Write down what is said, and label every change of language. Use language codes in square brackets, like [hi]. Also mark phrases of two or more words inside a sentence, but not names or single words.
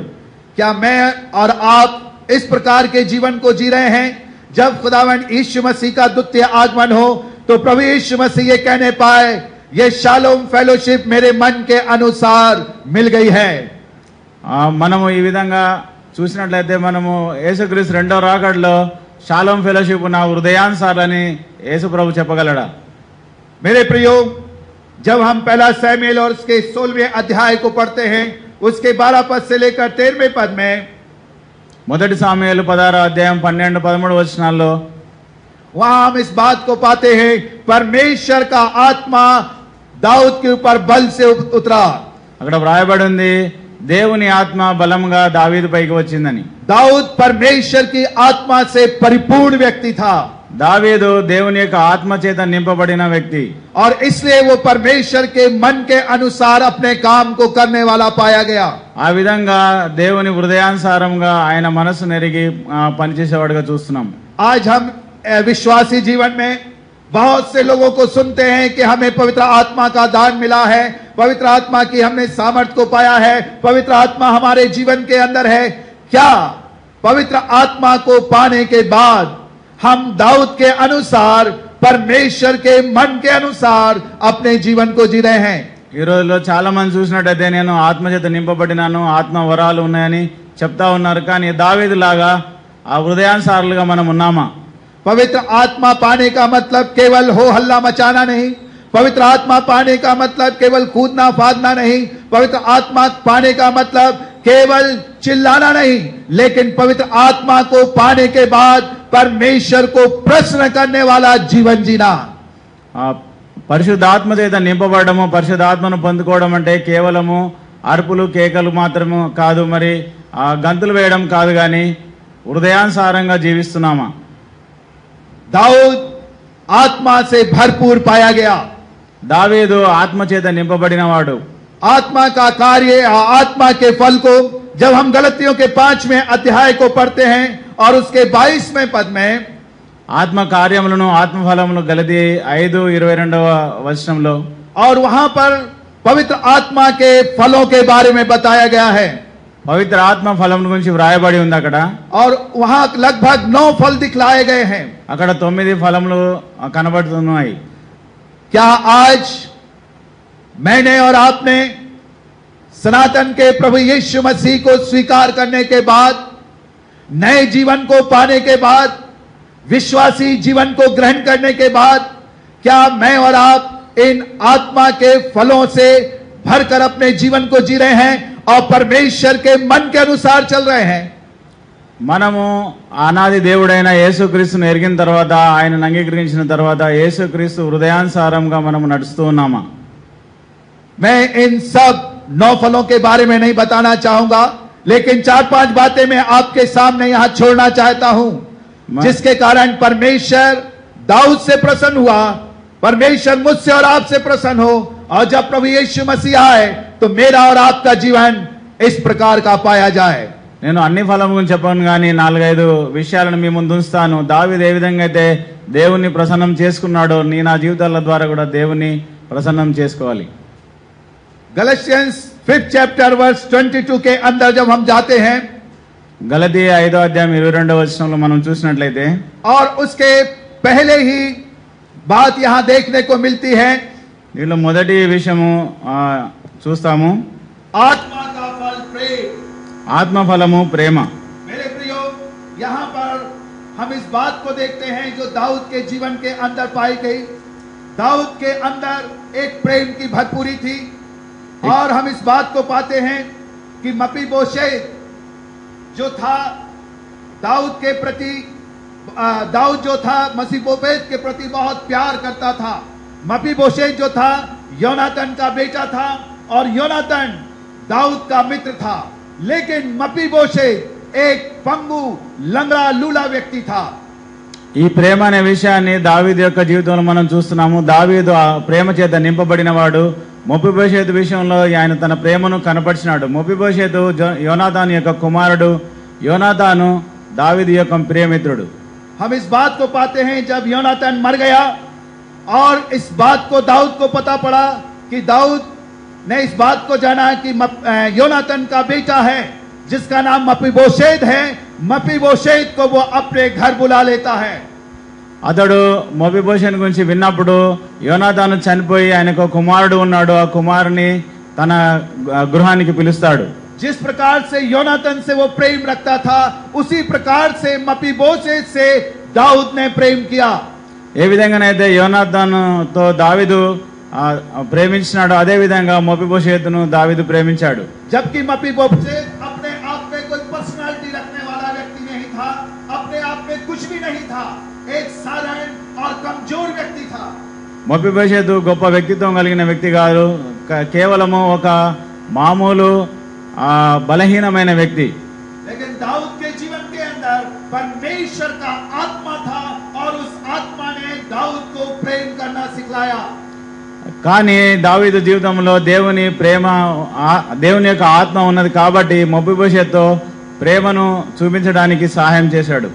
[hi] क्या मैं और आप इस प्रकार के जीवन को जी रहे हैं? जब खुदावंद यीशु मसीह का द्वितीय आगमन हो तो प्रभु यीशु मसीह ये कहने पाए, ये शालोम फेलोशिप मेरे मन के अनुसार मिल गई है. [te] మనము ఈ విధంగా చూసినట్లయితే మనము యేసుక్రీస్తు రెండో రాకడలో షాలోమ్ ఫెలోషిప్ నా హృదయానుసారని యేసు ప్రభు చెప్పగలడా? [hi] मेरे प्रियो, जब हम पहला सैमुएल और उसके 16वें अध्याय को पढ़ते हैं, उसके 12 पद से लेकर 13वें पद में, [te] మొదటి సాముయేలు 16వ అధ్యాయం 12, 13 వచనాల్లో [hi] वहां हम इस बात को पाते हैं, परमेश्वर का आत्मा दाऊद के ऊपर बल से उतरा. [te] అక్కడ వ్రాయబడి ఉంది, దేవుని ఆత్మ బలంగా దావీదు పైకి వచ్చిందని. [hi] दाऊद परमेश्वर की आत्मा से परिपूर्ण व्यक्ति था. [te] దావీదు దేవుని యొక్క ఆత్మ చేత నింపబడిన వ్యక్తి. [hi] और इसलिए वो परमेश्वर के मन के अनुसार अपने काम को करने वाला पाया गया. [te] ఆ విధంగా దేవుని హృదయానుసారంగా ఆయన మనసు నెరిగి పనిచేసేవాడుగా చూస్తున్నాం. [hi] आज हम विश्वासी जीवन में बहुत से लोगों को सुनते हैं कि हमें पवित्र आत्मा का दान मिला है, पवित्र आत्मा की हमने सामर्थ को पाया है, पवित्र आत्मा हमारे जीवन के अंदर है. क्या पवित्र आत्मा को पाने के बाद हम दाऊद के अनुसार, परमेश्वर के मन के अनुसार अपने जीवन को जी रहे हैं? [te] ఈ రోజుల్లో చాలా మంది చూసినట్టయితే నేను ఆత్మ చేత నింపబడినాను, ఆత్మ వరాలు ఉన్నాయని చెప్తా ఉన్నారు. కానీ దావీదు లాగా ఆ హృదయానుసారులుగా మనం ఉన్నామా? [hi] पवित्र आत्मा पाने का मतलब केवल हो हल्ला मचाना नहीं. पवित्र आत्मा पाने का मतलब केवल कूदना फादना नहीं. पवित्र आत्मा पाने का मतलब केवल चिल्लाना नहीं, लेकिन पवित्र आत्मा को पाने के बाद परमेश्वर को प्रश्न करने वाला जीवन जीना. [te] పరిశుద్ధాత్మ చేత నింపబడము, పరిశుద్ధాత్మను పొందుకోవడం అంటే కేవలము అరుపులు కేకలు మాత్రము కాదు, మరి గంతులు వేయడం కాదు, కానీ హృదయానుసారంగా జీవిస్తున్నామా? [hi] दाऊद आत्मा से भरपूर पाया गया. [te] దావీదు ఆత్మ చేత నింపబడిన వాడు. [hi] आत्मा का कार्य, आत्मा के फल को जब हम गलतियों के 5वें अध्याय को पढ़ते हैं और उसके 22वें पद में, [te] ఆత్మ కార్యములను ఆత్మ ఫలములు గలతీ 5:22 వచనంలో, [hi] और वहां पर पवित्र आत्मा के फलों के बारे में बताया गया है. [te] పవిత్ర ఆత్మ ఫలం గురించి వ్రాయబడి ఉంది అక్కడ. [hi] और वहां लगभग 9 फल दिखलाए गए हैं. [te] అక్కడ 9 ఫలములు కనబడుతున్నాయి. [hi] क्या आज मैंने और आपने सनातन के प्रभु यीशु मसीह को स्वीकार करने के बाद, नए जीवन को पाने के बाद, विश्वासी जीवन को ग्रहण करने के बाद, क्या मैं और आप इन आत्मा के फलों से भरकर अपने जीवन को जी रहे हैं और परमेश्वर के मन के अनुसार चल रहे हैं? [te] మనము అనాది దేవుడైన యేసుక్రీస్తును ఎరిగిన తర్వాత, ఆయనను అంగీకరించిన తర్వాత యేసుక్రీస్తు హృదయానుసారంగా మనము నడుస్తూ ఉన్నామా? [hi] मैं इन सब 9 फलों के बारे में नहीं बताना चाहूंगा, लेकिन 4-5 बातें मैं आपके सामने यहां छोड़ना चाहता हूं, जिसके कारण परमेश्वर दाऊद से प्रसन्न हुआ, परमेश्वर मुझसे और आपसे प्रसन्न हो, और जब प्रभु यीशु मसीह आए तो मेरा और आपका जीवन इस प्रकार का पाया जाए. [te] నేను అన్ని ఫలం గురించి చెప్పను, కానీ 4-5 విషయాలను మీ ముందు ఉంచుతాను. దావీదు ఏ విధంగా అయితే దేవుణ్ణి ప్రసన్నం చేసుకున్నాడో, నీ నా జీవితాల ద్వారా కూడా దేవుణ్ణి ప్రసన్నం చేసుకోవాలి. [hi] गलतियंस [en] 5th chapter verse [hi] 22 के अंदर जब हम जाते हैं, [te] గలతీ 5వ అధ్యాయం 22వ వచనంలో మనం చూసినట్లయితే, [hi] और उसके पहले ही बात यहां देखने को मिलती है, [te] దీనిలో మొదటి విషయము చూస్తాము, [hi] आत्मा का फल प्रेम. [te] ఆత్మ ఫలము ప్రేమ. [hi] मेरे प्रियो, यहां पर हम इस बात को देखते हैं जो दाऊद के जीवन के अंदर पाई गई. दाऊद के अंदर एक प्रेम की भरपूरी थी, और हम इस बात को पाते हैं कि मपीबोशेत जो था दाऊद के प्रति, दाऊद जो था मसीबोशेत के प्रति बहुत प्यार करता था. मपीबोशेत जो था योनातन का बेटा था, और योनातन दाऊद का मित्र था. लेकिन मपीबोशेत एक पंगु लंगड़ा लूला व्यक्ति था. [te] ఈ ప్రేమ అనే విషయాన్ని దావీదు యొక్క జీవితంలో మనం చూస్తున్నాము. దావీదు ఆ ప్రేమ చేత నింపబడిన వాడు. మొఫీబోషెతు విషయంలో ఆయన తన ప్రేమను కనపరిచినాడు. మొఫీబోషెతు యోనాతాను యొక్క కుమారుడు. యోనాతాను దావీదు యొక్క ప్రియమిత్రుడు. [hi] हम इस बात को पाते हैं जब योनातान मर गया और इस बात को दाऊद को पता पड़ा कि दाऊद ने इस बात को जाना कि योनातान का बेटा है जिसका नाम मपीबोशेत है, मपीबोशेत को वो अपने घर बुला लेता है. [te] అతడు మోబిబోషెత్ గురించి విన్నప్పుడు యోనాతాను చనిపోయి ఆయనకు కుమారుడు ఉన్నాడు, ఆ కుమారుని తన గృహానికి పిలుస్తాడు. [hi] जिस प्रकार से योनातान से वो प्रेम रखता था उसी प्रकार से मपीबोशेत से दाऊद ने प्रेम किया. [te] ఏ విధంగానైతే యోనాతానుతో దావీదు ప్రేమించినాడు అదే విధంగా మోబిబోషెతును దావీదు ప్రేమించాడు. [hi] जबकि मपीबोशेत अपने आप में कोई पर्सनालिटी रखने वाला व्यक्ति नहीं था, अपने आप में कुछ भी नहीं था, एक साधारण और कमजोर व्यक्ति था. [te] మోబిబోషెతు గొప్ప వ్యక్తిత్వం కలిగిన వ్యక్తి కాదు, కేవలము ఒక మామూలు బలహీనమైన వ్యక్తి. [hi] लेकिन दाऊद के जीवन के अंदर परमेश्वर का आत्मा था और उस आत्मा ने दाऊद को प्रेम करना सिखाया. [te] కానీ దావీదు జీవితంలో దేవుని ప్రేమ, దేవుని యొక్క ఆత్మ ఉన్నది కాబట్టి మోబిబోషెతుతో ప్రేమను చూపించడానికి సహాయం చేశాడు.